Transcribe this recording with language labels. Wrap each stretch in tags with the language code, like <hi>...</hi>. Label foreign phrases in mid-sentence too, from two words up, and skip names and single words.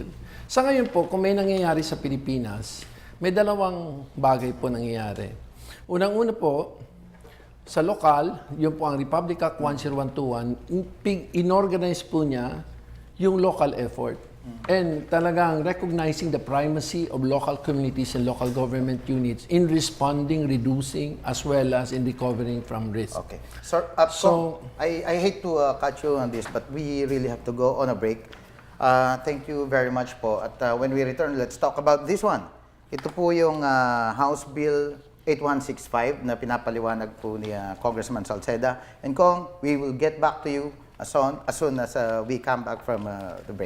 <tl>Sa ngayon po, kung may nangyayari sa Pilipinas, may dalawang bagay po nangyayari. Unang-una po, sa lokal, yun po ang Republic Act 10121, inorganize po niya yung</tl> <en>local effort. And talagang recognizing the primacy of local communities and local government units in responding, reducing, as well as in recovering from risk. Okay. So, I hate to cut you on this, but we really have to go on a break. Thank you very much po. At when we return, let's talk about this one.</en> <tl>Ito po yung House Bill 8165 na pinapaliwanag po ni Congressman Salceda.</tl> <en>And Kong, we will get back to you as soon as we come back from the break.</en>